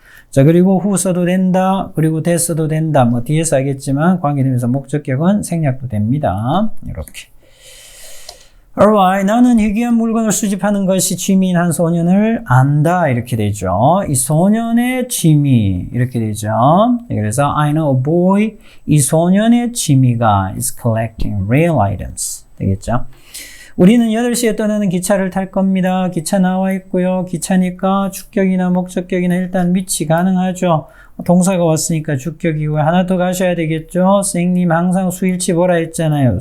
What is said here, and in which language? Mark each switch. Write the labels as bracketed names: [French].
[Korean] 자, 그리고 who 써도 된다. 그리고 that 써도 된다. 뭐 뒤에서 하겠지만 관계되면서 목적격은 생략도 됩니다. 이렇게. Alright, 나는 희귀한 물건을 수집하는 것이 취미인 한 소년을 안다. 이렇게 되죠. 이 소년의 취미. 이렇게 되죠. 그래서 [English] I know a boy. [Korean] 이 소년의 취미가 [English] is collecting real items. [Korean] 되겠죠. 우리는 8시에 떠나는 기차를 탈 겁니다. 기차 나와 있고요. 기차니까 주격이나 목적격이나 일단 위치 가능하죠. 동사가 왔으니까 주격이고요. 하나 더 가셔야 되겠죠. 선생님 항상 수일치 보라 했잖아요.